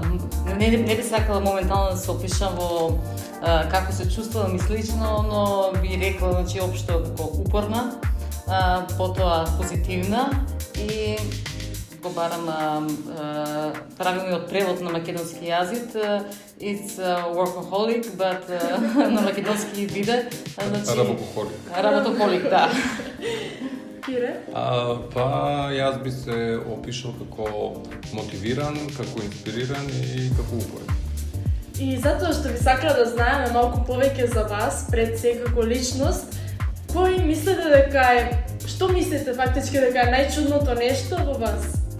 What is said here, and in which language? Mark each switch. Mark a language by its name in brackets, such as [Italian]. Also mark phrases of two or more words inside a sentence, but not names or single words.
[Macedonian] Не би сакала моментално да се опишам во како се чувствувам и слично, но би рекла значи општо како упорна, потоа позитивна и го барам правилниот превод на македонски јазик. [English] It's workaholic, but [Macedonian] на македонски биде. Значи работохолик, да. Кире? Па јас би се опишал како мотивиран, како инспириран и како упорен. И затоа што би сакала да знаеме малку повеќе за вас, пред се како личност, кој мислите дека е, што мислите фактички дека е најчудното нешто во вас?